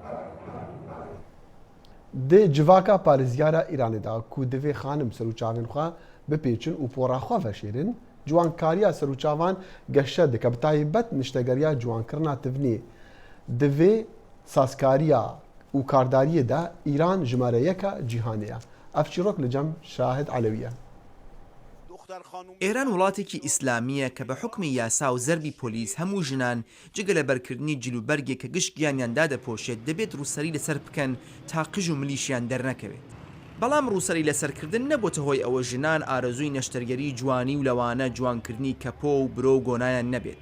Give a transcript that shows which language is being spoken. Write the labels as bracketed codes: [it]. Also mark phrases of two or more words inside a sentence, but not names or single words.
[ku] Di civaka parêzyara Îranê da ku divê xanim serûçavên xwe bipêçin û pora xwe veşêrin, ciwankariya serûçavan geşe dike bi taybet niştegeriya ciwankirina tivnî. Divê sazkariya û kardariyê de Îran jimare yeka cîhanê ye. Ev çîrok li cem Şahid Alewi ye. [ckb] ئێران وڵاتێکی ئیسلامیە کە بە حکمی یاسا و زەربی پۆلیس هەموو ژنان جگە لە بەرکردنی جلوبەرگێک کە گشت گیانیاندا دەپۆشێت دەبێت ڕووسەری لەسەر بکەن تا قژ و ملیشیان دەرنەکەوێت. بەڵام ڕووسەری لەسەرکردن نەبووتە هۆی ئەوە ژنان ئارەزووی نەشتەرگەری جوانی و لەوانە جوانکردنی کەپۆ و برۆ و گۆنایان نەبێت.